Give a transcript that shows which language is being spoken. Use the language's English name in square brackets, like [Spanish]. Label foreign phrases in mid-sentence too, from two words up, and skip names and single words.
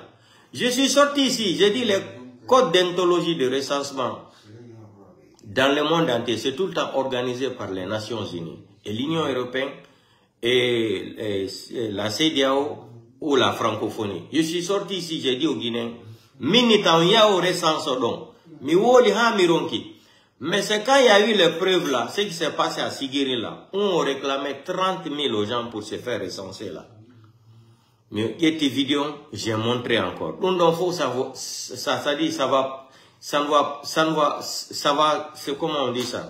[French] Je suis sorti ici, j'ai dit les codes d'ontologie de recensement dans le monde entier, c'est tout le temps organisé par les Nations Unies et l'Union Européenne et la CEDEAO ou la francophonie. Je suis sorti ici, j'ai dit aux Guinéens, Minitan ya au recensement, [Fula] mi woli ha mironki. [French] Mais c'est quand il y a eu les preuves là, ce qui s'est passé à Sigiri là, où on réclamait 30 000 aux gens pour se faire recenser là. Mais cette vidéo, j'ai montré encore. Donc, il faut savoir, ça dit, ça va, c'est comment on dit ça?